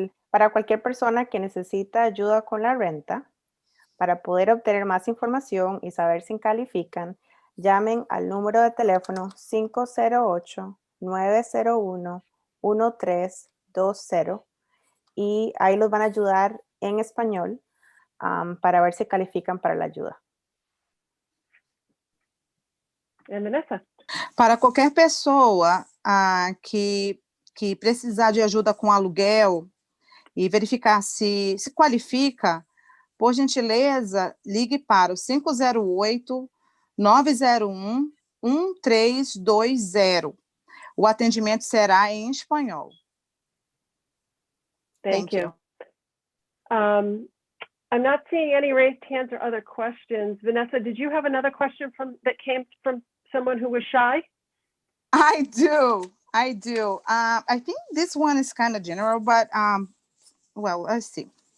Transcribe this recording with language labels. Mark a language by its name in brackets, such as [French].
[Spanish] Para cualquier persona que necesita ayuda con la renta, para poder obtener más información y saber si califican, llamen al número de teléfono 508-901-1320 y ahí los van a ayudar en español para ver si califican para la ayuda. [English] And Vanessa? [Portuguese] Para qualquer pessoa que precisar de ajuda com aluguel e verificar se qualifica, por gentileza, ligue para o 508-901-1320. O atendimento será em espanhol. [English] Thank you. I'm not seeing any raised hands or other questions. Vanessa, did you have another question that came from someone who was shy? I do. I think this one is kind of general, but well, let's see.